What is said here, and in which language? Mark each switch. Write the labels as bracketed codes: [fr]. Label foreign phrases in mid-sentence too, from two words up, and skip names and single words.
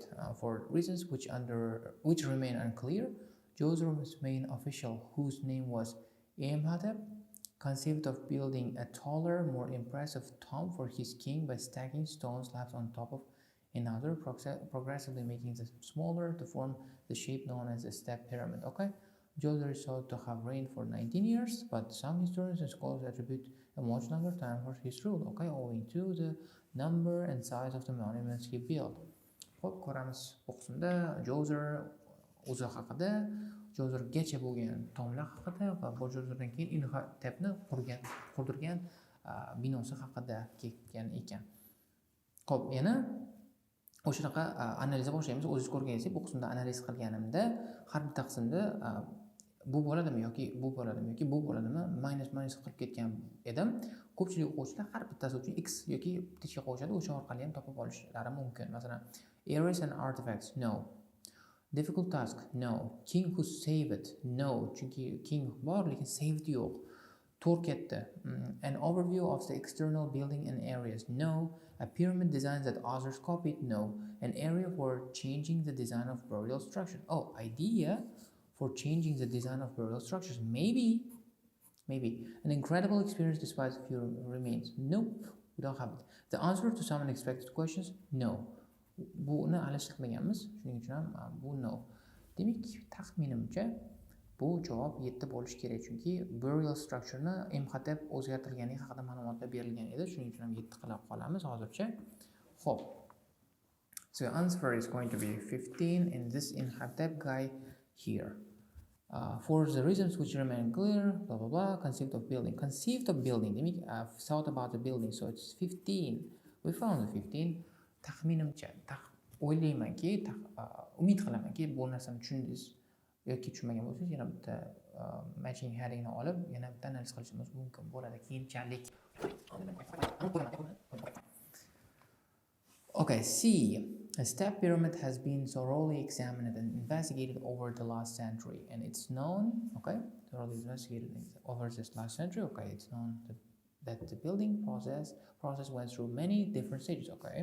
[en] For reasons which remain unclear, Djoser's main official, whose name was Imhotep, conceived of building a taller, more impressive tomb for his king by stacking stone slabs on top of another, progressively making them smaller to form the shape known as a step pyramid. Djoser is thought to have reigned for 19 years, but some historians and scholars attribute a much longer time for his rule, owing to the number and size of the monuments he built. [uz] Xo'p, ko'ramiz bu qismda Djoser o'zi haqida, Djosergacha bo'lgan tomlar haqida va bu Djoserdan keyin Imhotepni qurdirgan binosi haqida ketgan ekan. Xo'p, yana o'shanaqa analizga boshlaymiz. O'zingiz ko'rganingizdek, bu qismda analiz qilganimda har bitta qismda bu bo'ladimi yoki bu bo'ladimi yoki bu bo'ladimi minus qilib ketgan edim. Ko'pchilik o'quvchilar har bittasi uchun x yoki tichga qo'shadi, o'sha orqali ham topib olishlari mumkin. Masalan, [en] areas and artifacts, no. Difficult task, no. King who saved, no. [uz] Chunki king bor, lekin saved yo'q. Tour ketdi. [en] An overview of the external building and areas, no. A pyramid design that others copied, no. An area for changing the design of burial structure. Oh, idea for changing the design of burial structures. Maybe. An incredible experience despite few remains. Nope, we don't have it. The answer to some unexpected questions, no. [uz] Buni alishtirmaganmiz, shuning uchun ham bu no. Demak, taxminimcha bu javob 7 bo'lishi kerak, chunki [en] burial structure'ni [uz] imhatep o'zgartirilganligi haqida ma'lumotlar berilgan edi, shuning uchun ham 7 qilib qolamiz hozircha. Xo'p. [en] So the answer is going to be 15 in this imhatep guy here. For the reasons which remain clear, blah blah blah, conceived of building. Demak, I've thought about the building, so it's 15. We found the 15. [uz] Taxminimcha, o'ylaymanki, umid qilamanki, bu narsani tushundingiz yoki tushunmagan bo'lsangiz, yana bitta [en] matching headingni [uz] olib, yana bitta analiz qilishimiz mumkin bo'ladi keyinchalik. [en] Okay, C. A step pyramid has been thoroughly examined and investigated over the last century, and it's known, okay, thoroughly investigated over this last century, okay, it's known that the building process went through many different stages, okay.